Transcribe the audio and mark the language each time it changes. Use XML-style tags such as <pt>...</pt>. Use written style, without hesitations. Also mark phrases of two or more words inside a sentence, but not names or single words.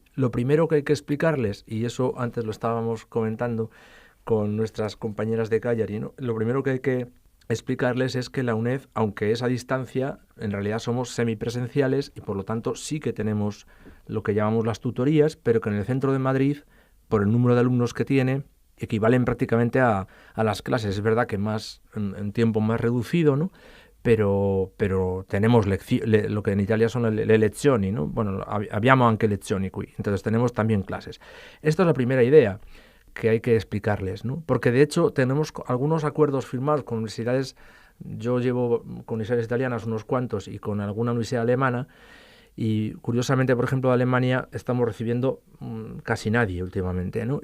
<es>Lo primero que hay que explicarles, y eso antes lo estábamos comentando con nuestras compañeras de Cagliari, ¿no?, lo primero que hay que explicarles es que la UNED, aunque es a distancia, en realidad somos semipresenciales y por lo tanto sí que tenemos lo que llamamos las tutorías, pero que en el centro de Madrid por el número de alumnos que tiene, equivalen prácticamente a las clases. Es verdad que más en tiempo más reducido, ¿no? Pero tenemos lo que en Italia son</es> <it>le lezioni,</it> <es>¿no? Bueno,</es> <it>abbiamo anche lezioni qui,</it> <es>entonces tenemos también clases. Esta es la primera idea que hay que explicarles, ¿no? Porque de hecho tenemos algunos acuerdos firmados con universidades. Yo llevo con universidades italianas unos cuantos y con alguna universidad alemana, y curiosamente, por ejemplo, de Alemania estamos recibiendo casi nadie últimamente, ¿no?</es>